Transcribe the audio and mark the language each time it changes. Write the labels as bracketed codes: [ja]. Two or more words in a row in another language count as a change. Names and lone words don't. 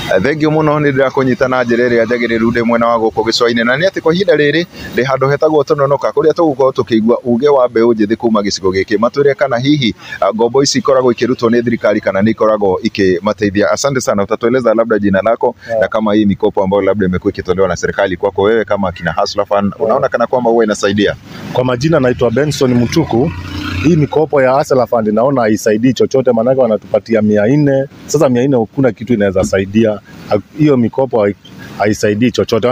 [ki] Thengio muno ni ndira kunyitana njira iria njagiriru ndi mwena wa guku gicwa-ini na ni ati kwa ihinda riri ndi handu hetagwo Tononoka kuria tugukorwo tukigua uge wa mbeu njithi kuma gicigo giki matwire kana hihi ngombo ici ikoragwo ikirutwo ni thirikari kana ni ikoragwo ikimateithia. [sw] Asante sana, utatueleza labda jina lako na kama hii mikopo ambayo labda imekuwa ikitolewa na serikali kwako wewe kama kina Hustler Fund unaona kana kwamba huwa inasaidia? Kwa majina naitwa Benson Mutuku. Hii mikopo ya Hustler Fund naona haisaidii chochote, maana wanatupatia 400. Sasa 400 hakuna kitu inaweza saidia. Hiyo mikopo haisaidii chochote.